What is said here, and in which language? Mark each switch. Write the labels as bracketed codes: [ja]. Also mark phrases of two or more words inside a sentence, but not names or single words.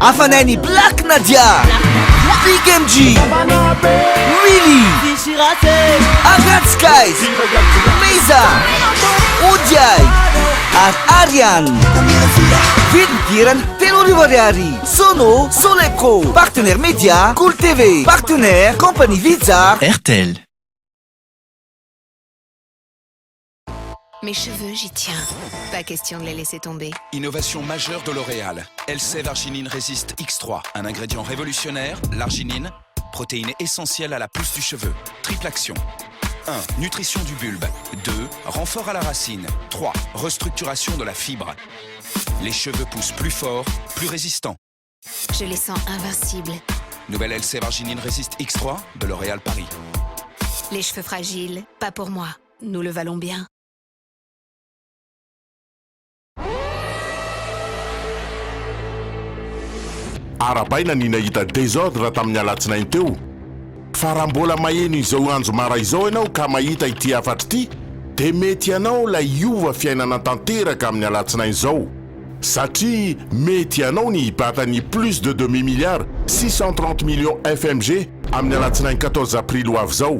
[mg] Hafanainy Black Nadia, Big MG, Willy, Agat Skies, Meza, Odiay ary Ariane. Vidin-dirany $10,000. Sono, Soleco, [fr] partenaire média, Cool TV, partenaire, compagnie Visa, RTL. Mes cheveux, j'y tiens. Pas question de les laisser tomber. Innovation majeure de L'Oréal. Elsev Arginine Résiste X3. Un ingrédient révolutionnaire, l'arginine, protéine essentielle à la pousse du cheveu. Triple action. 1. Nutrition du bulbe. 2. Renfort à la racine. 3. Restructuration de la fibre. Les cheveux poussent plus fort, plus résistants. Je les sens invincibles. Nouvelle Elsev Arginine Résiste X3 de L'Oréal Paris. Les cheveux fragiles, pas pour moi. Nous le valons bien. [mg] Arabaina ny nahita désordre raha tamin'ny alatsinainy teo. Fa raha mbola maheno izao andro mara izao ianao ka mahita ity afatra ity, dia mety ianao la iova fiainana tanteraka amin'ny alatsinainy izao. Satria mety ianao ny hibatany [fr] plus de demi-milliard [mg] 630 millions FMG amin'ny alatsinainy 14 aprily ho avy izao.